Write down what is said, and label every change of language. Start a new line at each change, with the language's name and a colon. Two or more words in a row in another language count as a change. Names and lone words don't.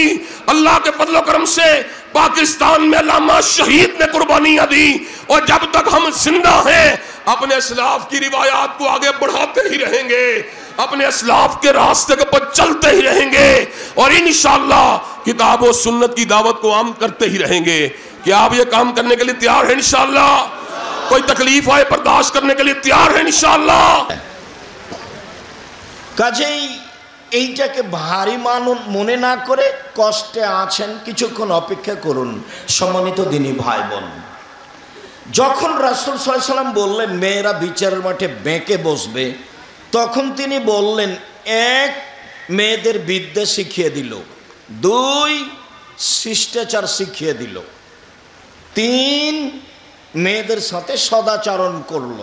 Urdu: اللہ کے فضل و کرم سے پاکستان میں علامہ شہید نے قربانیاں دی، اور جب تک ہم زندہ ہیں اپنے اسلاف کی روایات کو آگے بڑھاتے ہی رہیں گے، اپنے اسلاف کے راستے کے پر چلتے ہی رہیں گے، اور انشاءاللہ کتاب و سنت کی دعوت کو عام کرتے ہی رہیں گے۔ کیا آپ یہ کام کرنے کے لیے تیار ہیں انشاءاللہ؟ کوئی تکلیف آئے برداشت کرنے کے لیے تیار ہیں انشاءاللہ؟
Bangla: কাজেই এইটাকে ভারী মনে না করে কষ্টে আছেন কিছুক্ষণ অপেক্ষা করুন সম্মানিত দিনী ভাই বোন। যখন রাসূল
Arabic: صلى الله عليه وسلم
Bangla: বললেন মেয়েরা বিচারের মাঠে বেঁকে বসবে, তখন তিনি বললেন এক মেয়েদের বিদ্যা শিখিয়ে দিল, 2 শিষ্টাচার শিখিয়ে দিল, 3 মেয়েদের সাথে সদাচরণ করলো।